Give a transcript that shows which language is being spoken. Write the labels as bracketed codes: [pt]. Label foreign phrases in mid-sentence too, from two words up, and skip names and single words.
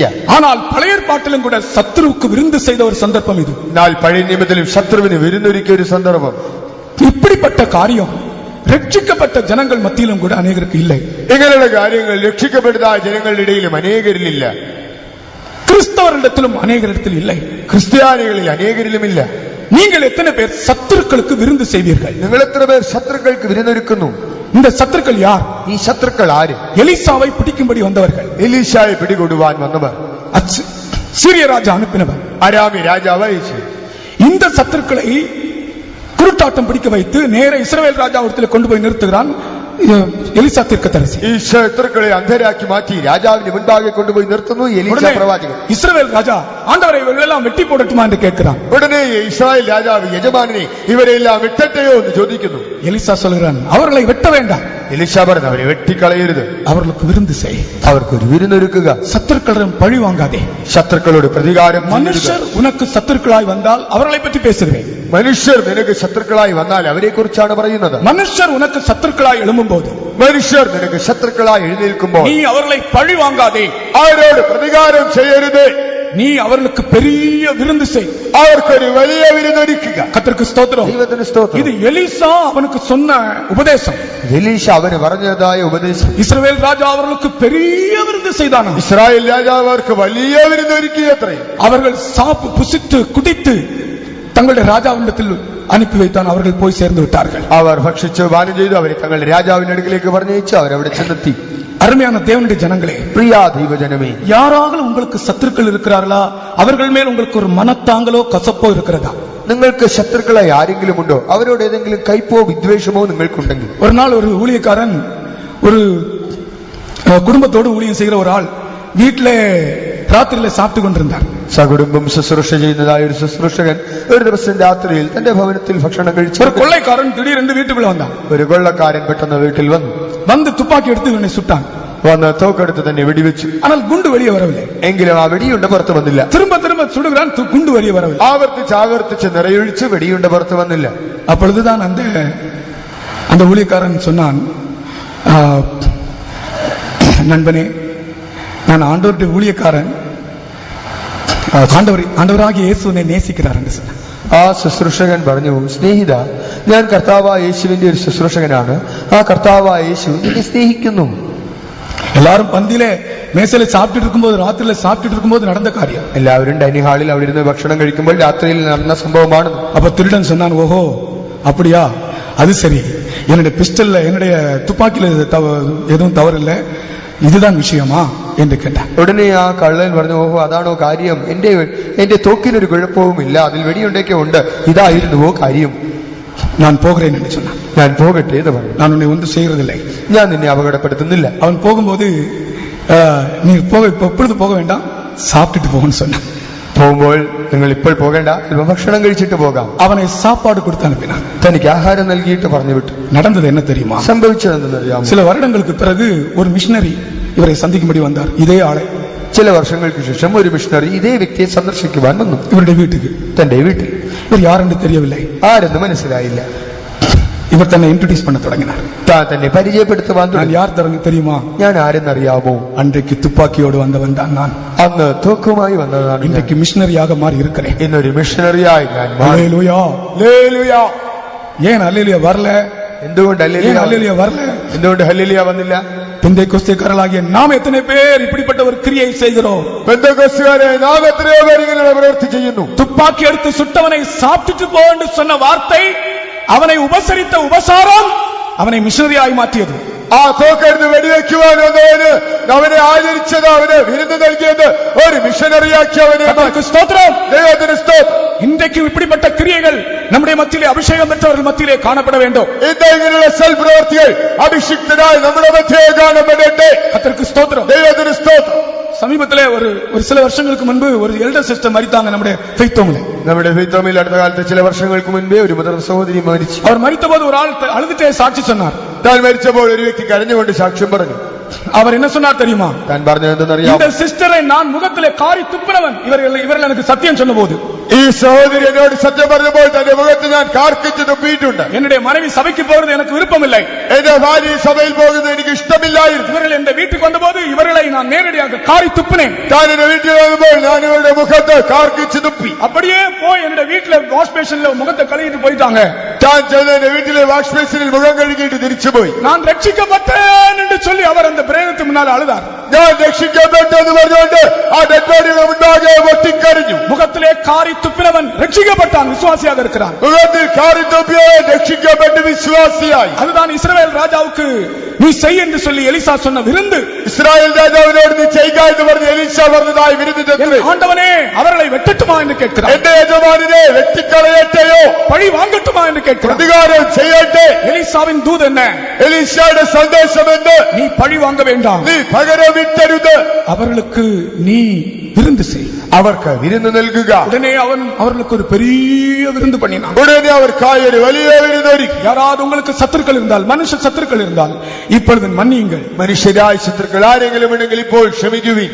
[ta] ஆனால் பழைய ஏற்பாட்டிலும் கூட சத்துருவுக்கு விருந்து செய்த ஒரு சந்தர்ப்பம் இது. [ml] എന്നാൽ പഴയ നിയമത്തിലും ശത്രുവിന് വിരുന്നൊരുക്കിയ ഒരു സന്ദർഭം. [ta] இப்படிப்பட்ட காரியம் [ml] രക്ഷിക്കപ്പെട്ട ജനങ്ങൾ [ta] മத்தியிலும் கூட അനേകർക്ക് இல்லை. [ml] ഇങ്ങനെയുള്ള കാര്യങ്ങൾ രക്ഷിക്കപ്പെട്ടതായ ജനങ്ങളുടെ ഇടയിലും അനേകരിലില്ല. [ta] கிறிஸ்தவர்களிடத்திலும் அநேகரிடத்தில் இல்லை. [ml] ക്രിസ്ത്യാനികളിൽ അനേകരിലുമില്ല. [ta] நீங்கள் எத்தனை பேர் சத்துருக்களுக்கு விருந்து செய்வீர்கள்? [ml] നിങ്ങൾ എത്ര പേർ ശത്രുക്കൾക്ക് വിരുന്നൊരുക്കുന്നു? [ta] இந்த சத்துருக்கள் யார்? [ml] ഈ ശത്രുക്കൾ ആര്? [ta] எலிசாவை பிடிக்கும்படி வந்தவர்கள். [ml] എലീശായെ പിടികൊടുവാൻ വന്നവർ, [ta] சீரிய ராஜா அனுப்பினவர். [ml] അരാമി രാജാവ് അയച്ചു. [ta] இந்த சத்துருக்களை குருட்டாட்டம் பிடிக்க வைத்து நேர இஸ்ரவேல் ராஜாவிடத்தில் கொண்டு போய் நிறுத்துகிறான் எலிசா தீர்க்கதரிசி. [ml] ഈ ശത്രുക്കളെ അന്ധരാക്കി മാറ്റി രാജാവിന് മുൻപാകെ കൊണ്ടുപോയി നിർത്തുന്നു എലീശ പ്രവാചകൻ. [ta] இஸ்ரவேல் ராஜா ஆண்டவரை இவர்களெல்லாம் வெட்டி போடட்டுமா என்று கேட்கிறான். [ml] ഉടനെ ഇസ്രായേൽ രാജാവ് യജമാനെ ഇവരെല്ലാം വെട്ടട്ടെയോ എന്ന് ചോദിക്കുന്നു. [ta] எலிசா சொல்கிறான், அவர்களை வெட்ட வேண்டாம். [ml] എലീശ പറഞ്ഞു, അവരെ വെട്ടിക്കളയരുത്, [ta] அவர்களுக்கு விருந்து செய். [ml] അവർക്കൊരു വിരുന്നൊരുക്കുക, [ta] சத்துருக்களிடம் பழி வாங்காதே. [ml] ശത്രുക്കളോട് പ്രതികാരം ചെയ്യുക. [ta] மனுஷர் உனக்கு சத்துருக்களாய் வந்தால் அவர்களை பற்றி பேசுகிறேன். [ml] മനുഷ്യർ നിനക്ക് ശത്രുക്കളായി വന്നാൽ അവരെ കുറിച്ചാണ് പറയുന്നത്. [ta] மனுஷர் உனக்கு சத்துருக்களாய் எழும்பும்போது, [ml] മനുഷ്യർ നിനക്ക് ശത്രുക്കളായി എഴുന്നേൽക്കുമ്പോൾ [ta] நீ அவர்களை பழி வாங்காதே. [ml] അവരോട് പ്രതികാരം ചെയ്യരുത്, [ta] நீ அவர்களுக்கு பெரிய விருந்து செய். [ml] അവർക്കൊരു വലിയ വിരുന്നൊരുക്കുക. [ta] கர்த்தருக்கு ஸ்தோத்திரம். [ml] ദൈവത്തിന് സ്തോത്രം. [ta] இது எலிசா அவனுக்கு சொன்ன உபதேசம். [ml] എലീശ അവന് പറഞ്ഞതായ ഉപദേശം. [ta] இஸ்ரவேல் ராஜா அவர்களுக்கு பெரிய விருந்து செய்தானா. [ml] ഇസ്രായേൽ രാജാവ് അവർക്ക് വലിയ വിരുന്നൊരുക്കിയത്രേ. [ta] அவர்கள் சாப்பிட்டு புசித்து குடித்து தங்களுடைய ராஜாவிடத்தில் அனுப்பி வைத்தான். அவர்கள் போய் சேர்ந்து விட்டார்கள். [ml] അവർ ഭക്ഷിച്ചു പാനം ചെയ്തു, അവരെ തങ്ങളുടെ രാജാവിന്റെ അടുക്കിലേക്ക് പറഞ്ഞയച്ചു. അവരവിടെ ചെന്നെത്തി. [ta] அருமையான தேவனுடைய ஜனங்களே, [ml] പ്രിയ ദൈവജനമേ, [ta] யாராக உங்களுக்கு சத்துருக்கள் இருக்கிறார்களா? அவர்கள் மேல் உங்களுக்கு ஒரு மனத்தாங்களோ கசப்போ இருக்கிறதா? [ml] നിങ്ങൾക്ക് ശത്രുക്കളായി ആരെങ്കിലും ഉണ്ടോ? അവരോട് ഏതെങ്കിലും കയ്പോ വിദ്വേഷമോ നിങ്ങൾക്കുണ്ടെങ്കിൽ. [ta] ஒரு நாள் ஒரு ஊழியக்காரன் ஒரு குடும்பத்தோடு ஊழியம் செய்கிற ஒரு ஆள் வீட்டிலே ராத்திரியில சாப்பிட்டு கொண்டிருந்தார். [ml] സകുടുംബം ശുശ്രൂഷ ചെയ്യുന്നതായ ഒരു ശുശ്രൂഷകൻ ഒരു ദിവസം രാത്രിയിൽ തന്റെ ഭവനത്തിൽ ഭക്ഷണം കഴിച്ചു. [ta] ஒரு கொள்ளைக்காரன் திடீரென்று வீட்டுக்குள்ள வந்தான். [ml] ഒരു കൊള്ളക്കാരൻ പെട്ടെന്ന് വീട്ടിൽ വന്നു. [ta] வந்து துப்பாக்கி எடுத்து இவனை சுட்டான். [ml] വന്ന് തോക്കെടുത്ത് തന്നെ വെടിവെച്ചു. [ta] ஆனால் குண்டு வெளியே வரவில்லை. [ml] എങ്കിലും ആ വെടിയുണ്ട പുറത്ത് വന്നില്ല. [ta] திரும்ப திரும்ப சுடுகிறான், குண்டு வெளியே வரவில்லை. [ml] ആവർത്തിച്ച് നിറയൊഴിച്ച് വെടിയുണ്ട പുറത്ത് വന്നില്ല. [ta] அப்பொழுதுதான் அந்த ஊழியக்காரன் சொன்னான், நண்பனே, நான் ஆண்டவருடைய ஊழியக்காரன், ஆண்டவராகிய இயேசுவை நேசிக்கிறார் என்று சொன்னான். [ml] ആ ശുശ്രൂഷകൻ പറഞ്ഞു, സ്നേഹിത, ഞാൻ കർത്താവായ യേശുവിന്റെ ഒരു ശുശ്രൂഷകനാണ്. ആ കർത്താവായ യേശു എന്നെ സ്നേഹിക്കുന്നു. [ta] எல்லாரும் பந்தியில மேசையில சாப்பிட்டு இருக்கும்போது, ராத்திரியில சாப்பிட்டு இருக்கும்போது நடந்த காரியம். [ml] എല്ലാവരും [en] dining hall [ml] അവിടെ ഇരുന്ന് ഭക്ഷണം കഴിക്കുമ്പോൾ രാത്രിയിൽ നടന്ന സംഭവമാണ്. [ta] அப்ப திருடன் சொன்னான், ஓஹோ அப்படியா, அது சரி, என்னுடைய பிஸ்டல்ல என்னுடைய துப்பாக்கியில எதுவும் தவறு இல்லை, இதுதான் விஷயமா என்று கேட்டான். [ml] ഉടനെ ആ കള്ളൻ പറഞ്ഞു, ഓഹോ അതാണോ കാര്യം, എന്റെ തോക്കിനൊരു കുഴപ്പവുമില്ല, അതിൽ വെടിയുണ്ടൊക്കെ ഉണ്ട്, ഇതായിരുന്നുവോ കാര്യം. [ta] நான் போகிறேன் என்று சொன்னான். [ml] ഞാൻ പോകട്ടെ എന്ന് പറഞ്ഞു. [ta] நான் உன்னை ஒன்று செய்யறதில்லை, [ml] ഞാൻ നിന്നെ അപകടപ്പെടുത്തുന്നില്ല. [ta] அவன் போகும்போது நீ இப்பொழுது போக வேண்டாம், சாப்பிட்டுட்டு போகணும்னு சொன்னான். [ml] പോകുമ്പോൾ നിങ്ങൾ ഇപ്പോൾ പോകേണ്ട, അല്പം ഭക്ഷണം കഴിച്ചിട്ട് പോകാം. [ta] அவனை சாப்பாடு கொடுத்து அனுப்பினான். [ml] തനിക്ക് ആഹാരം നൽകിയിട്ട് പറഞ്ഞു വിട്ടു. [ta] நடந்தது என்ன தெரியுமா? [ml] സംഭവിച്ചതെന്നറിയാമോ? [ta] சில வருடங்களுக்கு பிறகு ஒரு மிஷனரி இவரை சந்திக்கும்படி வந்தார். இதே ஆளை. [ml] ചില വർഷങ്ങൾക്ക് ശേഷം ഒരു മിഷണറി ഇതേ വ്യക്തിയെ സന്ദർശിക്കുവാൻ വന്നു. [ta] இவருடைய வீட்டுக்கு. [ml] തന്റെ വീട്ടിൽ. [ta] இவர் யார் என்று தெரியவில்லை. [ml] ആരെന്ന് മനസ്സിലായില്ല. [ta] இவர் தன்னை இன்ட்ரோடியூஸ் பண்ண தொடங்கினார். [ml] താൻ തന്നെ പരിചയപ്പെടുത്തുവാൻ [ta] நான் [ml] തുടങ്ങി. [ta] யார் தெரியுமா? [ml] ഞാൻ ആരെന്നറിയാമോ? [ta] அன்றைக்கு துப்பாக்கியோடு வந்தவன் தான் நான். [ml] അന്ന് തോക്കുമായി വന്നതാണ്. [ta] இன்றைக்கு மிஷனரியாக மாறி இருக்கிறேன். [ml] ഇന്നൊരു മിഷണറിയായി ഞാൻ മാറി. [ta] அல்லேலூயா. [ml] ഹല്ലേലൂയ. [ta] ஏன் அல்லேலூயா வரல? [ml] എന്തുകൊണ്ട് [ta] ஏன் [ml] ഹല്ലേലൂയ? [ta] அல்லேலூயா வரல? [ml] എന്തുകൊണ്ട് ഹല്ലേലൂയ വന്നില്ല? [ta] பெந்தைக்கோஸ்தேக்காரர்களாகிய நாம் எத்தனை பேர் இப்படிப்பட்ட ஒரு கிரியை செய்கிறோம்? [ml] പെന്തക്കോസ്തുകാരെ നാം എത്രയോ പേർ ഇങ്ങനെ പ്രവൃത്തി ചെയ്യുന്നു. [ta] துப்பாக்கி எடுத்து சுட்டவனை சாப்பிட்டுட்டு போ என்று சொன்ன வார்த்தை, அவனை உபசரித்த உபசாரம் அவனை மிஷனரியாய் மாற்றியது. [ml] ആ തോക്കെടുത്ത് വെടിവെക്കുവാൻ വന്നവന് അവനെ ആദരിച്ചത്, അവന് വിരുന്ന് നൽകിയത്, ഒരു മിഷനറിയാക്കി അവനെ. [ta] கர்த்தருக்கு ஸ்தோத்திரம். [ml] ദൈവത്തിന് സ്തോത്രം. [ta] இன்றைக்கு இப்படிப்பட்ட கிரியைகள் நம்முடைய மத்தியிலே, அபிஷேகம் பெற்றவர்கள் மத்தியிலே காணப்பட வேண்டும். [ml] ഇങ്ങനെയുള്ള സൽപ്രവർത്തികൾ അഭിഷിക്തനായി നമ്മുടെ മധ്യേ കാണപ്പെടട്ടെ. [ta] கர்த்தருக்கு ஸ்தோத்திரம். [ml] ദൈവത്തിന് സ്തോത്രം. [ta] சமீபத்திலே ஒரு சில வருஷங்களுக்கு முன்பு ஒரு [en] elder sister [ta] மரித்தாங்க நம்முடைய ஃபெய்த்தோமிலே. [ml] നമ്മുടെ ഫെയ്ത്തോമിൽ അടുത്ത കാലത്ത് ചില വർഷങ്ങൾക്ക് മുൻപേ ഒരു മുതിർന്ന സഹോദരി മരിച്ചു. [ta] அவர் மரித்தபோது ஒரு ஆள் அழுதுட்டே சாட்சி சொன்னார். [ml] താൻ മരിച്ചപ്പോൾ ഒരു വ്യക്തി കരഞ്ഞുകൊണ്ട് സാക്ഷ്യം പറഞ്ഞു. [ta] அவர் என்ன சொன்னார் தெரியுமா? [ml] താൻ പറഞ്ഞത് എന്തെന്നറിയാമോ? [ta] இந்த சிஸ்டரை நான் முகத்திலே காரி துப்பினவன், இவர்கள் எனக்கு சத்தியம் சொன்னபோது, [ml] ഈ സഹോദരി എന്നോട് സത്യം പറഞ്ഞപ്പോൾ തന്റെ മുഖത്ത് ഞാൻ കാർക്കിച്ച് തുപ്പിയിട്ടുണ്ട്. [ta] என்னுடைய மனைவி சபைக்கு போறது எனக்கு விருப்பமில்லை, [ml] എന്റെ ഭാര്യ സഭയിൽ പോകുന്നത് എനിക്ക് ഇഷ്ടമില്ലായിരുന്നു. [ta] இவர்கள் என் வீட்டுக்கு வந்தபோது இவர்களை நான் நேரடியாக காரி துப்பினேன். [ml] താൻ എന്റെ വീട്ടിൽ വന്നപ്പോൾ ഞാൻ ഇവരുടെ മുഖത്ത് കാർക്കിച്ച് തുപ്പി. [ta] அப்படியே போய் என்னுடைய வீட்டுல [en] wash basin [ta] முகத்தை கழுவிட்டு போயிட்டாங்க. [ml] താൻ ചെന്ന് എന്റെ വീട്ടിലെ [en] wash basin [ml] മുഖം കഴുകിയിട്ട് തിരിച്ചുപോയി. [ta] நான் ரட்சிக்கப்பட்டேன் என்று சொல்லி அவர் அந்த பிரேதத்துக்கு முன்னால் அழுதார். [ml] ഞാൻ രക്ഷിക്കപ്പെട്ടു എന്ന് പറഞ്ഞുകൊണ്ട് ആ [en] dead body [ml] മുൻപാകെ പൊട്ടിക്കരഞ്ഞു. [ta] முகத்திலே காரி துப்பினவன் ரட்சிக்கப்பட்டான், விசுவாசியாக இருக்கிறான். [ml] മുഖത്തിൽ കാറി തുപ്പിയവൻ രക്ഷിക്കപ്പെട്ട് വിശ്വാസിയായി. [ta] அதுதான் இஸ்ரவேல் ராஜாவுக்கு நீ செய் என்று சொல்லி எலிசா சொன்ன விருந்து. [ml] ഇസ്രായേൽ രാജാവിനോട് നീ ചെയ്യുക എന്ന് പറഞ്ഞ് എലീശ പറഞ്ഞതായി വിരുന്നിന്റെ [ta] ஆண்டவனே அவர்களை வெட்டட்டுமா என்று கேட்கிறார். [ml] എന്റെ യജമാനനെ വെട്ടിക്കളയട്ടെയോ, [ta] பழி வாங்கட்டுமா என்று கேட்கிறார். [ml] പ്രതികാരം ചെയ്യട്ടെ. [ta] எலிசாவின் தூது என்ன? [ml] എലീശയുടെ സന്ദേശം എന്ന് [ta] நீ பழி வாங்க வேண்டாம், [ml] നീ പകരം വിട്ടരുത്, [ta] அவர்களுக்கு நீ விருந்து செய். [ml] അവർക്ക് വിരുന്ന് നൽകുക. [ta] உடனே அவன் அவர்களுக்கு ஒரு பெரிய விருந்து பண்ணினான். [ml] ഉടനെ അവർക്കായി ഒരു വലിയ വിരുന്നൊരുക്കി. [ta] யாராவது உங்களுக்கு சத்துருக்கள் இருந்தால், மனுஷ சத்துருக்கள் இருந்தால் இப்பொழுது மன்னியுங்கள். [ml] മനുഷ്യരായ ശത്രുക്കൾ ആരെങ്കിലും ഉണ്ടെങ്കിൽ ഇപ്പോൾ ക്ഷമിക്കുവിൻ.